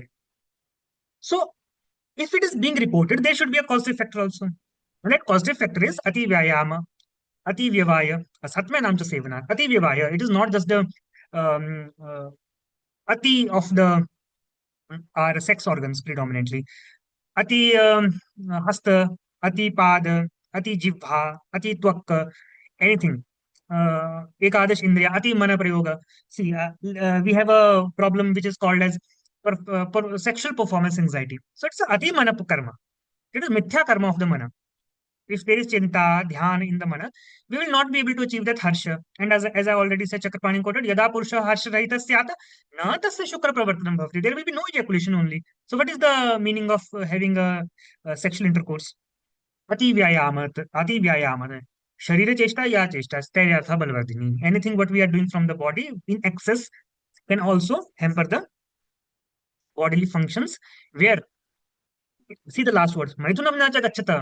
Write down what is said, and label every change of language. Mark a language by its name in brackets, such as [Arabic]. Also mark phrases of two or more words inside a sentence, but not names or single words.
[English] So if it is being reported, there should be a causative factor also. And that causative factor is [Sanskrit] अति व्यायाम, अति व्यवाय, सात्मनम् सेवन. अति व्यवाय, [English] it is not just the Ati of the our sex organs predominantly. [Sanskrit] अति हस्त, अति पाद, अति जिह्वा, अति त्वक, anything. एकादश इन्द्रिय, अति मन प्रयोग. [English] See, we have a problem which is called as sexual performance anxiety. So it's a [Sanskrit] अति मन कर्म. [English] It is [Sanskrit] मिथ्या कर्म [English] of the Mana. If there is [Sanskrit] चिन्ता, ध्यान [English] in the Mana, we will not be able to achieve that Harsha. And as I already said, Chakrapani quoted, [Sanskrit] यदा पुरुष हर्ष रहित स्यात, न तस्य शुक्र प्रवर्तनम् भवति. [English] There will be no ejaculation only. So what is the meaning of having a sexual intercourse? [Sanskrit] अति व्यायामात्, अति व्यायामात्. शरीर चेष्टा या चेष्टा, स्थैर्यार्थ बलवर्धिनी. [English] Anything what we are doing from the body in excess can also hamper the bodily functions where, see the last words, [Sanskrit] मैथुनं न च गच्छत.